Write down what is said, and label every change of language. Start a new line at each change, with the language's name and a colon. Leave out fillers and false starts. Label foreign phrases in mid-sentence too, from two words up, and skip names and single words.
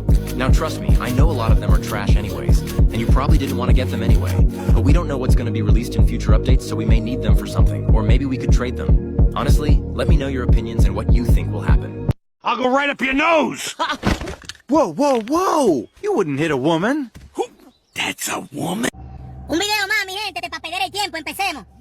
English: Now trust me, I know a lot of them are trash anyways, and you probably didn't want to get them anyway. But we don't know what's going to be released in future updates, so we may need them for something, or maybe we could trade them. Honestly, let me know your opinions and what you think will happen. I'll go right up your nose! Whoa, whoa, whoa! You wouldn't hit a woman. That's a woman?
Spanish: Un video más, mi gente, para perder el tiempo, empecemos.